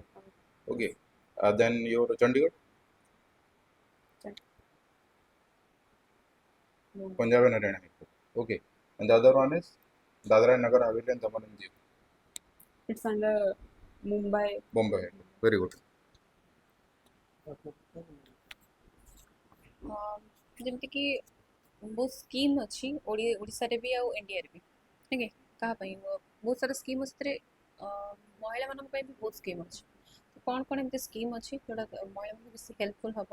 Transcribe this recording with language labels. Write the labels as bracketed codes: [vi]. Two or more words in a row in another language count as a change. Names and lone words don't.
[en] Okay. Then your Chandigarh, No, Punjab and Haryana. Okay. And the other one is Dadra and Nagar Haveli and Daman and Diu, it's under Mumbai. Bombay. Very good. [or] ଯେମିତିକି ବହୁତ ସ୍କିମ୍ ଅଛି ଓଡ଼ିଶାରେ ବି ଆଉ ଇଣ୍ଡିଆରେ ବି ଠିକ୍ ଅଛି କାହା ପାଇଁ ବହୁତ ସାରା ସ୍କିମ୍ ଅଛି ସେଥିରେ ମହିଳାମାନଙ୍କ ପାଇଁ ବି ବହୁତ ସ୍କିମ୍ ଅଛି ତ କ'ଣ କ'ଣ ଏମିତି ସ୍କିମ୍ ଅଛି ଯେଉଁଟା ମହିଳାମାନଙ୍କୁ ବେଶୀ ହେଲ୍ପଫୁଲ୍ ହେବ?